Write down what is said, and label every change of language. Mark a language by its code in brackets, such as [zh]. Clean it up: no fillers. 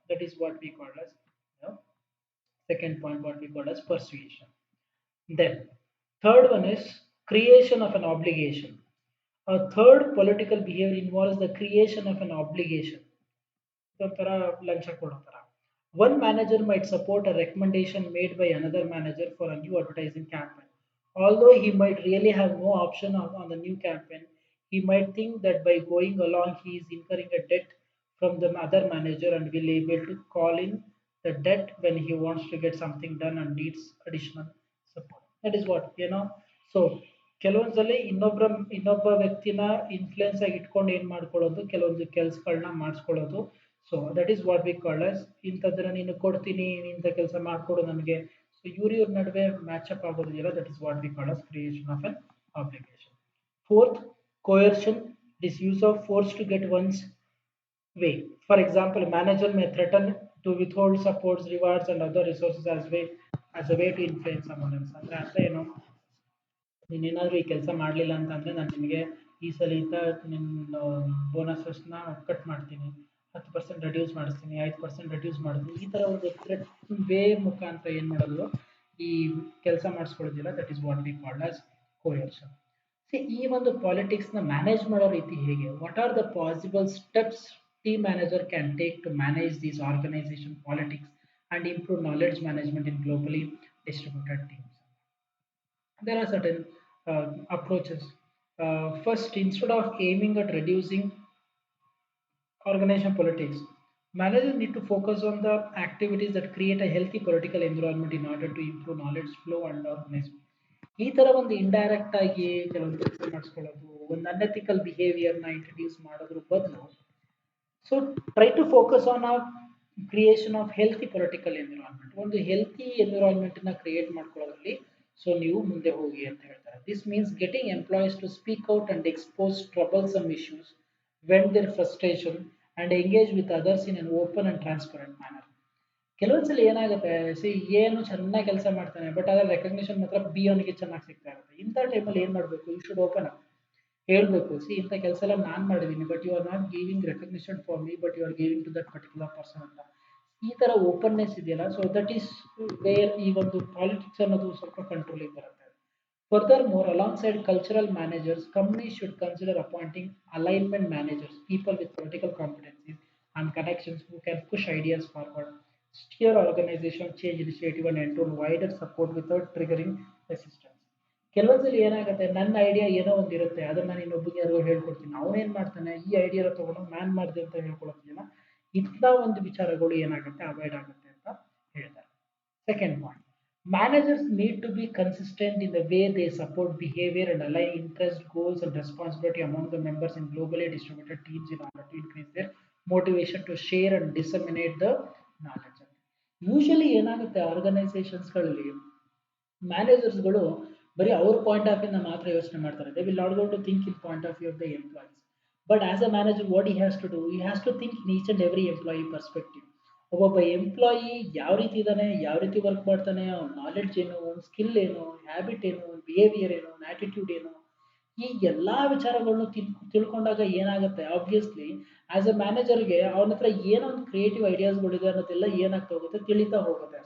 [en] That is what we called as second point, what we called as persuasion. Then third one is creation of an obligation. A third political behavior involves the creation of an obligation. [kn] ಒಂಥರ ಲಂಚ ಕೊಡೋ ಥರ. [en] One manager might support a recommendation made by another manager for a new advertising campaign. Although he might really have no option on the new campaign, he might think that by going along he is incurring a debt from the other manager and will be able to call in the debt when he wants to get something done and needs additional support. That is what, you know. So [kn] ಕೆಲವೊಂದ್ಸಲಿ ಇನ್ನೊಬ್ಬ ವ್ಯಕ್ತಿನ influence ಆಗಿ ಇಟ್ಕೊಂಡು ಏನ್ ಮಾಡ್ಕೊಳ್ಳೋದು ಕೆಲವೊಂದು ಕೆಲ್ಸಗಳನ್ನ ಮಾಡಿಸ್ಕೊಳ್ಳೋದು. [en] so that is what we call as [kn] ಇಂಥದ್ದನ್ನ ನೀನು ಕೊಡ್ತೀನಿ ಇಂಥ ಕೆಲಸ ಮಾಡ್ಕೊಡು ನನಗೆ. ಸೊ ಇವ್ರ ನಡುವೆ ಮ್ಯಾಚ್ ಅಪ್ ಆಗೋದಿಲ್ಲ. [en] That is what we call as creation of an application. Fourth, coercion. It is use of force to get one's way. For example, a manager may threaten to withhold supports, rewards, and other resources as a way to influence someone else. [kn] ಅಂದ್ರೆ ಅರ್ಥ ಏನು? ನೀನೇನಾದ್ರೂ ಈ ಕೆಲಸ ಮಾಡಲಿಲ್ಲ ಅಂತಂದ್ರೆ ನಾನು ನಿಮಗೆ ಈ ಸಲಿಂದ ನಿನ್ನ ಬೋನಸಸ್ನ ಕಟ್ ಮಾಡ್ತೀನಿ, 10% ರೆಡ್ಯೂಸ್ ಮಾಡಿಸ್ತೀನಿ, 5% ರೆಡ್ಯೂಸ್ ಮಾಡ್ತೀನಿ. ಈ ಥರ ಒಂದು ಥ್ರೆಟ್ ವೇ ಮುಖಾಂತರ ಏನು ಮಾಡೋದು ಈ ಕೆಲಸ ಮಾಡಿಸ್ಕೊಳ್ಳೋದಿಲ್ಲ. [en] That is what we called as coercion. [kn] ಈ ಒಂದು ಪಾಲಿಟಿಕ್ಸ್ನ ಮ್ಯಾನೇಜ್ ಮಾಡೋ ರೀತಿ ಹೇಗೆ? [en] What are the possible steps team manager can take to manage these organisation politics and improve knowledge management in globally distributed teams? There are certain approaches. First, instead of aiming at reducing organizational politics, managers need to focus on the activities that create a healthy political environment in order to improve knowledge flow and organization. [kn] ಈ ತರ ಒಂದು indirect ಆಗಿ ಕೆಲವೊಂದು ಕೆಲಸ ಮಾಡಿಸ್ಕೊಳ್ಳೋದು, ಒಂದು unethical ಬಿಹೇವಿಯರ್ನ introduce ಮಾಡೋದ್ರ ಬದಲು, [en] So try to focus on a creation of healthy political environment. [kn] ಒಂದು ಹೆಲ್ತಿ ಎನ್ವಿರಾನ್ಮೆಂಟ್ನ ಕ್ರಿಯೇಟ್ ಮಾಡ್ಕೊಳ್ಳೋದ್ರಲ್ಲಿ ಸೊ ನೀವು ಮುಂದೆ ಹೋಗಿ ಅಂತ ಹೇಳ್ತಾರೆ. [en] This means getting employees to speak out and expose troublesome issues, vent their frustration and engage with others in an open and transparent manner. [kn] ಕೆಲವೊಂದ್ಸಲ ಏನಾಗುತ್ತೆ, ಏನು ಚೆನ್ನಾಗಿ ಕೆಲಸ ಮಾಡ್ತಾನೆ ಬಟ್ ಅದರ ರೆಕಗ್ನಿಷನ್ ಮಾತ್ರ ಬಿ ಅವನಿಗೆ ಚೆನ್ನಾಗಿ ಸಿಗ್ತಾ ಇರುತ್ತೆ. ಇಂಥ ಟೈಮಲ್ಲಿ ಏನು ಮಾಡಬೇಕು? [en] you should open up, [kn] ಹೇಳ್ಬೇಕು, ಇಂಥ ಕೆಲಸ ಎಲ್ಲ ನಾನು ಮಾಡಿದ್ದೀನಿ [en] But you are not giving recognition for me but you are giving to that particular person ಅಂತ. [kn] ಈ ತರ ಓಪನ್ನೆಸ್ ಇದೆಯಲ್ಲ, [en] so that is where [kn] ಈ ಒಂದು ಪಾಲಿಟಿಕ್ಸ್ ಅನ್ನೋದು ಸ್ವಲ್ಪ ಕಂಟ್ರೋಲಿಗೆ ಬರುತ್ತೆ. [en] Furthermore, alongside cultural managers, companies should consider appointing alignment managers, people with political competencies and connections who can push ideas forward, steer organization change initiative, and ensure wider support without triggering resistance. [kn] ಕೆಲವೊಂದ್ಸಲಿ ಏನಾಗುತ್ತೆ, ನನ್ನ idea ಏನೋ ಒಂದಿರುತ್ತೆ, ಅದನ್ನ ನಾನು ಇನ್ನೊಬ್ಬರಿಗೆ ಯಾರಿಗೋ ಹೇಳ್ಕೊಡ್ತೀನಿ, ಅವನೇನ್ ಮಾಡ್ತಾನೆ ಈ ಐಡಿಯಾ ತಗೊಂಡು ನಾನ್ ಮಾಡಿದೆ ಅಂತ ಹೇಳ್ಕೊಳೋದಿಲ್ಲ. ಇಂಥ ಒಂದು ವಿಚಾರಗಳು ಏನಾಗುತ್ತೆ ಅವಾಯ್ಡ್ ಆಗುತ್ತೆ ಅಂತ ಹೇಳ್ತಾರೆ. [en] Second point, managers need to be consistent in the way they support behavior and align interest, goals, and responsibility among the members in globally distributed teams in order to increase their motivation to share and disseminate the knowledge. [kn] Usually ಏನಾಗುತ್ತೆ ಆರ್ಗನೈಸೇಷನ್ಸ್ಗಳಲ್ಲಿ ಮ್ಯಾನೇಜರ್ಸ್ಗಳು ಬರೀ ಅವ್ರ point of ವ್ಯೂನ ಮಾತ್ರ ಯೋಚನೆ ಮಾಡ್ತಾರೆ. [en] They will not go to think in point of view of the employees. But as a manager what he has to do, he has to think in each and every employee perspective. [kn] ಒಬ್ಬೊಬ್ಬ employee ಯಾವ ರೀತಿ ಇದ್ದಾನೆ, ಯಾವ ರೀತಿ work ಮಾಡ್ತಾನೆ, ಅವ್ನ knowledge ಏನು, ಅವ್ನ ಸ್ಕಿಲ್ ಏನು, ಹ್ಯಾಬಿಟ್ ಏನು, ಬಿಹೇವಿಯರ್ ಏನು, ಆಟಿಟ್ಯೂಡ್ ಏನು, ಈ ಎಲ್ಲಾ ವಿಚಾರಗಳನ್ನು ತಿಳ್ಕೊಂಡಾಗ ಏನಾಗುತ್ತೆ, ಆಬ್ವಿಯಸ್ಲಿ ಆಸ್ ಅ ಮ್ಯಾನೇಜರ್ಗೆ ಅವನ ಹತ್ರ ಏನೋ ಒಂದು ಕ್ರಿಯೇಟಿವ್ ಐಡಿಯಾಸ್ಗಳಿದೆ ಅನ್ನೋದೆಲ್ಲ ಏನಾಗ್ತಾ ಹೋಗುತ್ತೆ, ತಿಳಿತಾ ಹೋಗುತ್ತೆ.